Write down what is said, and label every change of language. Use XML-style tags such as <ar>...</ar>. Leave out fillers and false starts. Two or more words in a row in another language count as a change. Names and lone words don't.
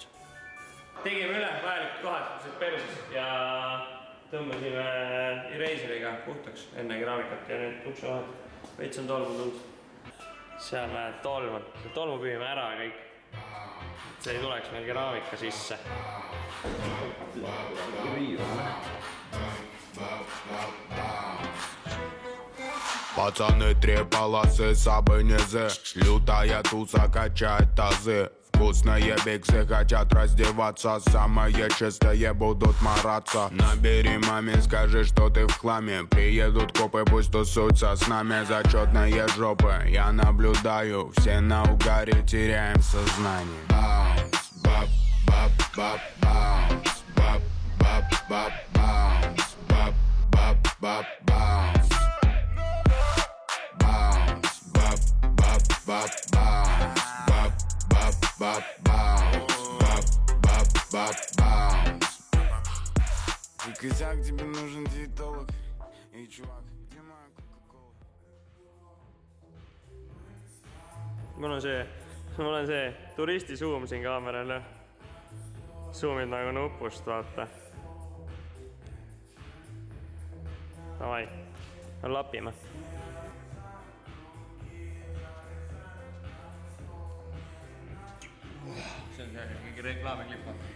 <et>Tegime üle vajalikud kohad perses ja tõmbasime eraiseriga puhtaks enne keraamikat ja nüüd ukse vahel. Veits on tolmu tulnud. Seal näed tolmu. Tolmu püüime ära kõik. See ei tuleks meil keraamika sisse.</et> <ru>Пацаны, 3 полосы, сабы низы. Лютая туса качает тазы. Вкусные биксы хотят раздеваться. Самые чистые будут мараться. Набери маме, скажи, что ты в хламе. Приедут копы, пусть тусуются с нами. Зачетные жопы, я наблюдаю. Все на угаре, теряем сознание. Баунс, бап, бап, бап, баунс. Бап, бап, бап, баунс. Бап, бап, бап, баунс. Баунс, бап, бап, бап, баунс. Бап, бап, бап, баунс. Бап, бап, бап, баунс. И косяк, тебе нужен диетолог. Эй, чувак, где моя кока-кола?</ru> <et>Mul on see turisti suum siin kaamerale. Suumid nagu nupust, vaata. Davai, lapime. See on see mingi reklaamiklipp.</et>